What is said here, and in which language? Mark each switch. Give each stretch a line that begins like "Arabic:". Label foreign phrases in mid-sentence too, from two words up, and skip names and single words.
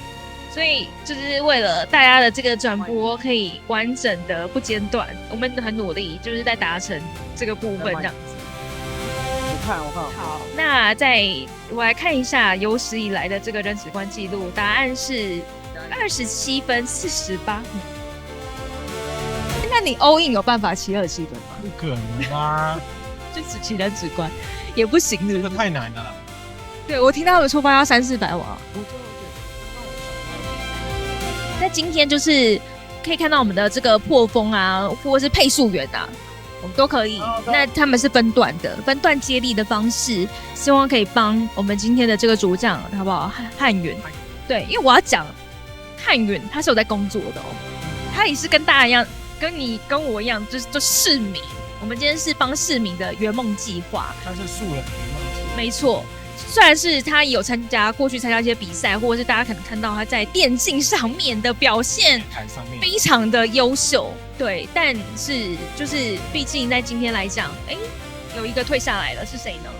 Chinese: 所以就是為了大家的這個轉播可以完整的不間斷，我們很努力，就是在達成這個部分這樣子。我看。好，那我來看一下有史以來的這個人史觀記錄，答案是27分48秒。那你
English: all in
Chinese: 有辦法騎27分嗎？不可能啊！就只騎人史觀也不行的，這個太難了。對，我聽到他們出發要300-400瓦。在今天就是可以看到我們的這個破風啊，或者是配速員啊，我們都可以。那他們是分段的，分段接力的方式，希望可以幫我們今天的這個主將，好不好？漢雲，對，因為我要講漢雲，他是有在工作的哦，他也是跟大家一樣，跟我一樣，就市民。我們今天是幫市民的圓夢計劃，他是素人圓夢計劃，沒錯。雖然是他有過去參加一些比賽，或者是大家可能看到他在電競上面的表現非常的優秀，對，但是就是畢竟在今天來講， 有一個退下來了，是誰呢？